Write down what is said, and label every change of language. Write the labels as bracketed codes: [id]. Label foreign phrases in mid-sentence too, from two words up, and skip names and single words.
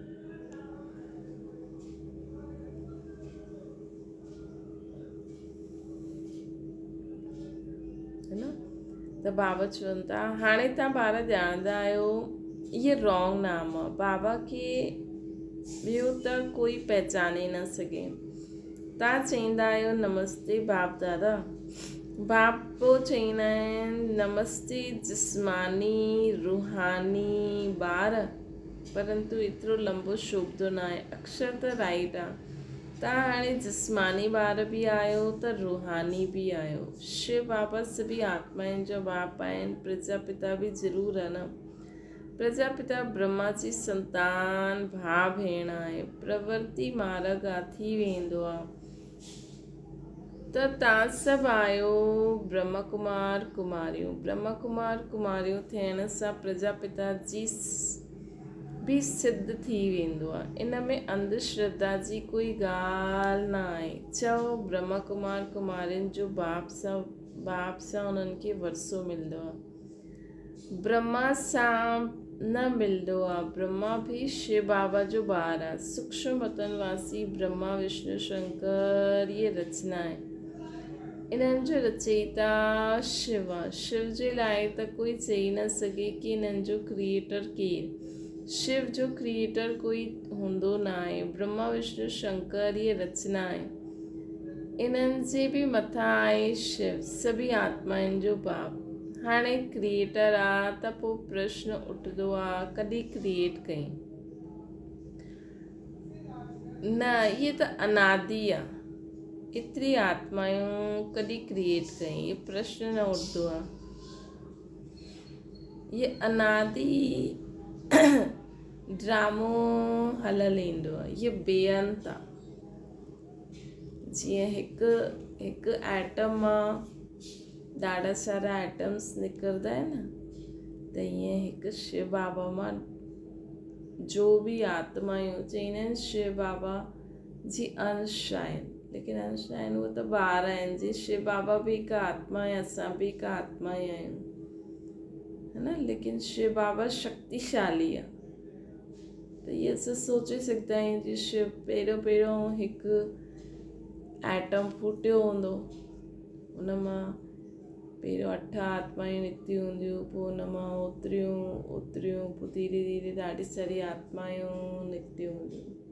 [sd] त बाबा चवनि था, हाणे तव्हां ॿार ॼाणंदा आहियो इहे रॉन्ग नाम आहे। बाबा खे ॿियो त कोई पहचाने न सघे। तव्हां चईंदा आहियो नमस्ते बाप दादा, बाप पोइ चईंदा आहिनि नमस्ते जिस्मानी रूहानी ॿार, परंतु एतिरो लंबो शोभतो न आहे। अक्षर त राइट आहे। तव्हां हाणे जिस्मानी ॿार बि आहियो त रूहानी बि आहियो। शिव बाबा सभी आत्माउनि जो बाप आहिनि, प्रजापिता बि ज़रूरु आहे न। प्रजापिता ब्रह्मा जी संतान भाउ भेण आहे। प्रवृत्ति मार्ग थी वेंदो आहे त तव्हां सभु आहियो ब्रह्म कुमार कुमारियूं। ब्रह्म कुमार कुमारियूं थियण सां प्रजापिता जी बि सिद्ध थी वेंदो आहे। इन में अंधश्रद्धा जी कोई ॻाल्हि न आहे। चओ ब्रह्म कुमार कुमारियुनि जो बाप सां उन्हनि खे वरसो मिलंदो आहे, ब्रह्मा सां न मिलंदो आहे। ब्रह्मा बि शिव बाबा जो ॿार आहे। सूक्ष्म वतनवासी ब्रह्मा विष्णु शंकर इहे रचना आहे। इन्हनि जो रचयिता शिव आहे। शिव जे लाइ त कोई चई न सघे कि इन्हनि जो क्रिएटर केरु। शिव जो क्रिएटर कोई हूंदो न आहे। ब्रह्मा विष्णु शंकर इहे रचना आहे। इन्हनि जे बि मथां आहे शिव, सभी आत्माउनि जो बाप। हाणे क्रिएटर आहे त पोइ प्रश्न उठंदो आहे कॾहिं क्रिएट कई? न, इहे त अनादि आहे। एतिरी आत्मायूं कॾहिं क्रिएट कई, ये प्रश्न न उठंदो आहे। ये अनादि ड्रामो हलियलु ईंदो आहे, ये बेअंत आहे। जीअं हिकु एटम मां ॾाढा सारा एटम्स निकिरंदा आहिनि, त ईअं हिकु शिव बाबा मां जो बि आत्मायूं चईंदा आहिनि शिव बाबा जी अंश आहिनि, लेकिन अंश आहिनि उहे त ॿार आहिनि। जी शिव बाबा बि हिकु आत्मा आहे, असां बि हिकु आत्मा ई आहियूं, [hi] है न। [sd] लेकिन शिव बाबा शक्तिशाली आहे, त इहे असां सोचे सघंदा आहियूं जी शिव पहिरियों हिकु एटम फूटियो हूंदो, उन मां पहिरियों 8 आत्मायूं निकितियूं हूंदियूं, पोइ उन मां ओतिरियूं पोइ धीरे धीरे ॾाढी सारी आत्मायूं निकितियूं हूंदियूं।